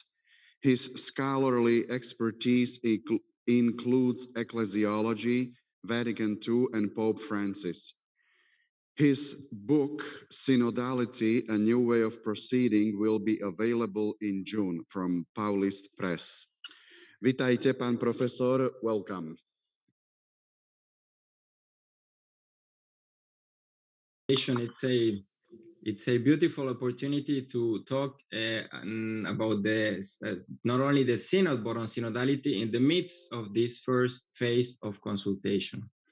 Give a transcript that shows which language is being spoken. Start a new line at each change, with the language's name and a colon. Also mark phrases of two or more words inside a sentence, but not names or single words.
English: His scholarly expertise includes Ecclesiology, Vatican II, and Pope Francis. His book, Synodality, A New Way of Proceeding, will be available in June from Paulist Press.
Slovak: Vitajte, pán profesor,
English: welcome. It's a beautiful opportunity to talk about not only the synod but on synodality in the midst of this first phase of consultation.